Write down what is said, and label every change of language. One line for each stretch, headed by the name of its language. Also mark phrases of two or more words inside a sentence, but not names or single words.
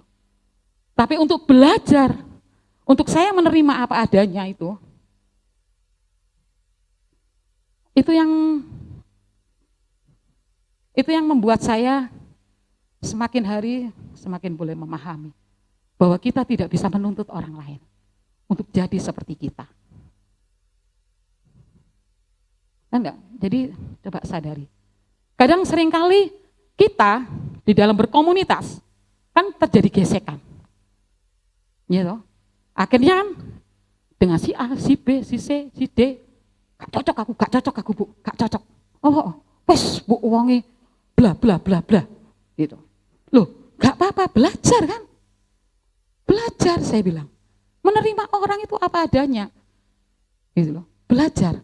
Indonesian: Tapi untuk belajar, untuk saya menerima apa adanya itu yang membuat saya semakin hari semakin boleh memahami bahwa kita tidak bisa menuntut orang lain untuk jadi seperti kita. Enggak, jadi coba sadari. Kadang seringkali kita di dalam berkomunitas kan terjadi gesekan. Gitu. Akhirnya kan dengan si A, si B, si C, si D, gak cocok aku Bu, gak cocok.
Javanese: Wes Bu wonge bla bla bla bla.
Indonesian: Gitu. Loh, gak apa-apa, belajar kan? Belajar saya bilang. Menerima orang itu apa adanya. Gitu loh. Belajar.